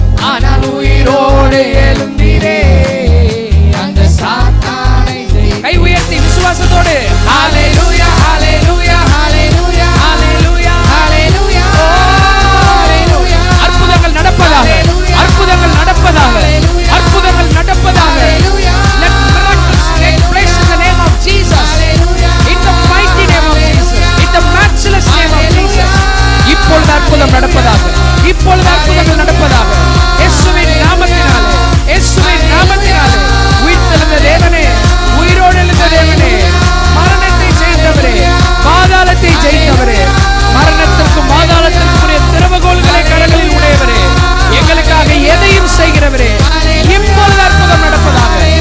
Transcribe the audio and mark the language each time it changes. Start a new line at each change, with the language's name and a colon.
Tamil: ஆனால் உயிரோடு எழுந்தீரே. அந்த சாத்தானை ஜெயித்தீரே. கை உயர்த்தி விசுவாசத்தோடு ஹல்லேலூயா ஹல்லேலூயா ஹல்லேலூயா ஹல்லேலூயா ஹல்லேலூயா ஹல்லேலூயா. அற்புதங்கள் நடப்பதாக, அற்புதங்கள் நடப்பதாக, அற்புதங்கள் நடப்பதாக.
English: Let miracles take place in the name of Jesus. In the mighty name of Jesus. In the matchless name of Jesus.
Tamil: இப்பொழுது அற்புதம் நடப்பதாக, இப்பொழுது அற்புதங்கள் நடப்பதாக. இயேசுவின் நாமத்தினாலே, இயேசுவின் நாமத்தினாலே. உயிர்த்தெழுந்த தேவனே, உயிரோடு எழுந்த தேவனே, மரணத்தை ஜெயித்தவரே, பாதாளத்தை ஜெயித்தவரே, மரணத்திற்கும் பாதாளத்திற்கும் உடைய திறவுகோல்களை கடலில் உடையவரே, எங்களுக்காக எதையும் செய்கிறவரே, இப்பொழுது அற்புதம் நடப்பதாக.